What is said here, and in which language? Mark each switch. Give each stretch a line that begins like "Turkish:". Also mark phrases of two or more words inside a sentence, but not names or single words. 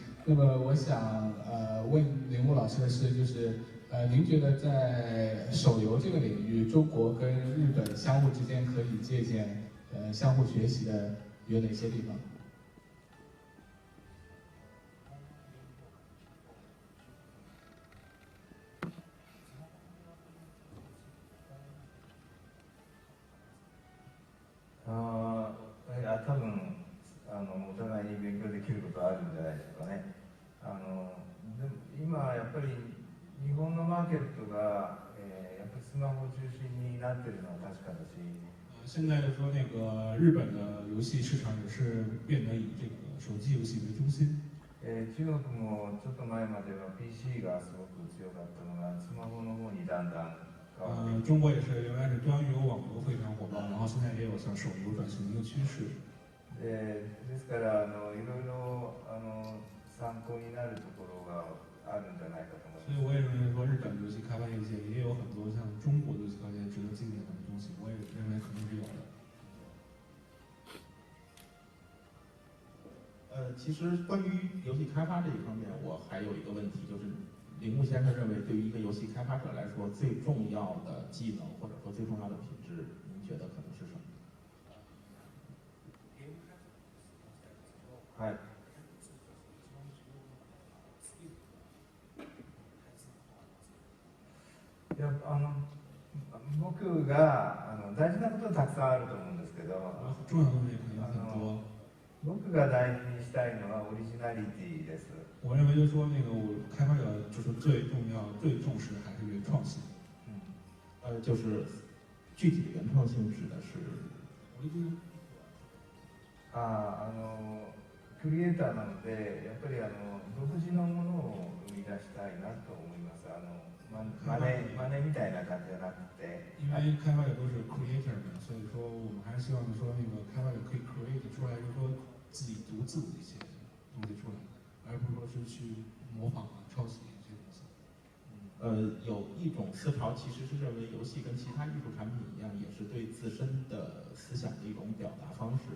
Chinese: 那么我想问铃木老师的是，就是您觉得在手游这个领域，中国跟日本相互之间可以借鉴、相互学习的有哪些地方？
Japanese: 多分お互いに勉強できることあるんじゃないでしょうかね。でも今やっぱり日本のマーケットが、やっぱりスマホ中心になってるのは確かだし。
Chinese: 现在就说那个日本的游戏市场也是变得以这个手机游戏为中心。
Japanese: 中国もちょっと前までは PC がすごく強かったのがスマホの方にだんだん変わって。
Chinese: 中国也是原来是端游网游非常火爆，然后现在也有向手游转型的一个趋势。
Japanese: ですからいろいろ参考になるところがあるんじゃないかと思います。
Chinese: 所以我也认为说，日本游戏开发业界也有很多像中国的游戏开发业值得纪念的东西，我也认为肯定是有的。其实关于游戏开发这一方面，我还有一个问题，就是铃木先生认为，对于一个游戏开发者来说，最重要的技能或者说最重要的品质，您觉得可能是什么？
Japanese: はい。いや僕が大事なことはたくさんあると思うんですけど、
Chinese: 重要的东西肯定很多。
Japanese: 僕が大事にしたいのはオリジナリティです。
Chinese: 我认为就是说，那个我开发者就是最重要、最重视的还是原创性。就是具体的原创性指的是。
Japanese: クリエイターなのでやっぱり独自のものを生み出したいなと思います。真似みたいな感じじゃなくて。
Chinese: 因为开发者都是 creator 嘛，所以说我们还是希望说那个开发者可以 create 出来，就是说自己独自的一些东西出来，而不是说是去模仿啊、抄袭这些东西。有一种思潮其实是认为游戏跟其他艺术产品一样，也是对自身的思想的一种表达方式。